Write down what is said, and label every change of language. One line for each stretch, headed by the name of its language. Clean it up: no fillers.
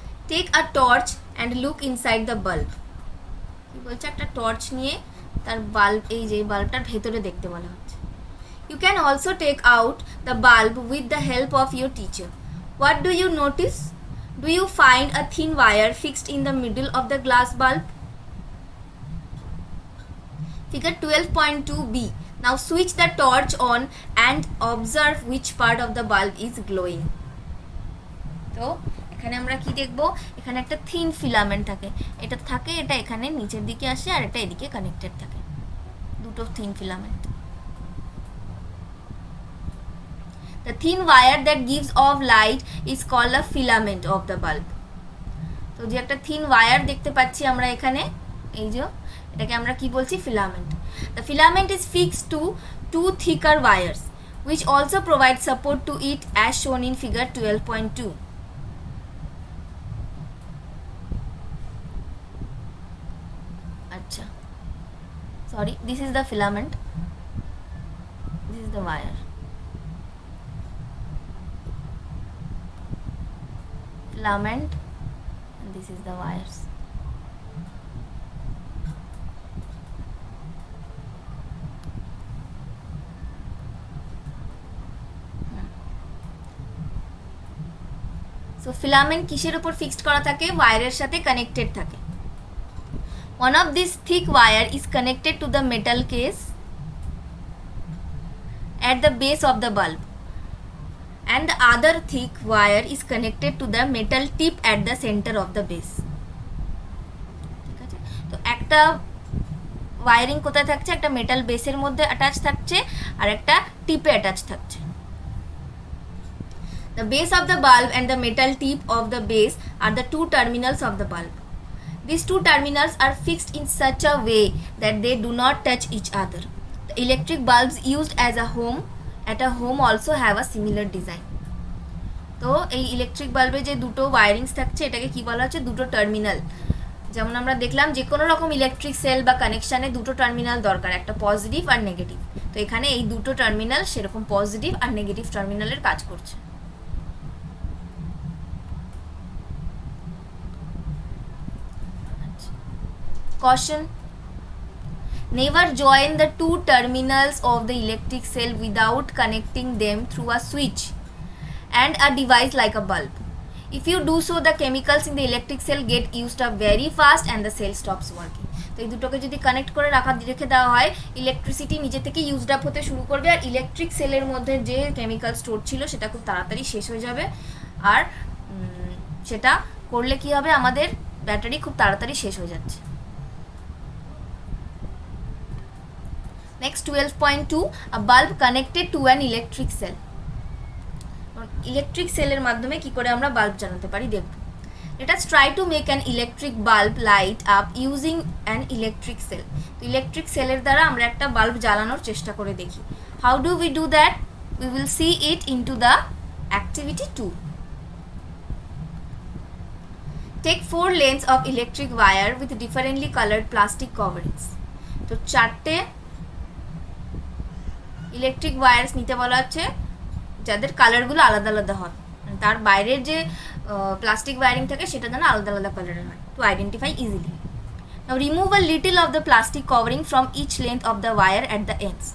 English: Take a torch and look inside the bulb.
Bangla: কি বলছে, একটা টর্চ নিয়ে তার বাল্ব, এই যে বাল্বটার ভেতরে দেখতে বলা হচ্ছে।
English: You can also take out the bulb with the help of your teacher. What do you notice? Do you find a thin wire fixed in the middle of the glass bulb? Figure 12.2b. Now switch the torch on and observe which part of the bulb is glowing.
Bangla: তো এখানে আমরা কি দেখব, এখানে একটা thin filament থাকে, এটা থাকে, এটা এখানে নিচের দিকে আসে আর এটা এদিকে কানেক্টেড থাকে, দুটো thin filament.
English: The thin wire that gives off light is called a filament of the bulb.
Bangla: তো যে একটা থিন ওয়্যার দেখতে পাচ্ছি আমরা এখানে, এই যে এটাকে আমরা কি বলছি, filament.
English: The filament is fixed to two thicker wires which also provide support to it as shown in figure 12.2. Acha, sorry, this is the filament, this is the wire, filament, and this is the wires.
Bangla: So filament কিসের উপর fixed করা থাকে, ওয়্যারের সাথে connected থাকে।
English: One of these thick wire is connected to the metal case at the base of the bulb and the other thick wire is connected to the metal tip at the center of the base.
Bangla: ঠিক আছে, তো একটা wiring কোথায় থাকছে, একটা metal বেসের মধ্যে attach থাকছে আর একটা টিপে অ্যাটাচ থাকছে।
English: The base of the bulb and the metal tip of the base are the two terminals of the bulb. These two terminals are fixed in such a way that they do not touch each other. The electric bulbs used as a home at a home also have a similar design.
Bangla: তো এই electric বাল্বে যে দুটো ওয়ারিংস থাকছে এটাকে কি বলা হচ্ছে, দুটো টার্মিনাল। যেমন আমরা দেখলাম যে কোনো রকম ইলেকট্রিক সেল বা কানেকশানে দুটো টার্মিনাল দরকার, একটা পজিটিভ আর নেগেটিভ। তো এখানে এই দুটো টার্মিনাল সেরকম পজিটিভ আর নেগেটিভ টার্মিনালের কাজ করছে।
English: Caution: never join the two terminals of the electric cell without connecting them through a switch and a device like a bulb. If you do so, the chemicals in the electric cell get used up very fast and the cell stops working.
Bangla: তো এই দুটোকে যদি connect করে রেখে দেওয়া হয়, electricity নিজে থেকে ইউজড আপ হতে শুরু করবে, আর ইলেকট্রিক সেলের মধ্যে যে কেমিক্যাল স্টোর ছিল সেটা খুব তাড়াতাড়ি শেষ হয়ে যাবে। আর সেটা করলে কি হবে, আমাদের ব্যাটারি খুব তাড়াতাড়ি শেষ হয়ে যাচ্ছে।
English: Next 12.2, a bulb connected to an electric cell.
Bangla: Electric সেলের মাধ্যমে কি করে আমরা বাল্ব জ্বালাতে পারি দেখব।
English: Let us try to make an electric bulb light up using an electric cell.
Bangla: তো ইলেকট্রিক সেলের দ্বারা আমরা একটা বাল্ব জ্বালানোর চেষ্টা করে দেখি।
English: How do we do that? We will see it into the activity 2. Take 4 lanes of electric wire with differently colored plastic coverings.
Bangla: তো 4টে ইলেকট্রিক ওয়্যারস নিতে বলা হচ্ছে যাদের কালারগুলো আলাদা আলাদা হয়, তার বাইরের যে প্লাস্টিক ওয়্যারিং থাকে সেটা যেন আলাদা আলাদা কালারের হয়,
English: To identify easily. Now remove a little of the plastic covering from each length of the wire at the ends.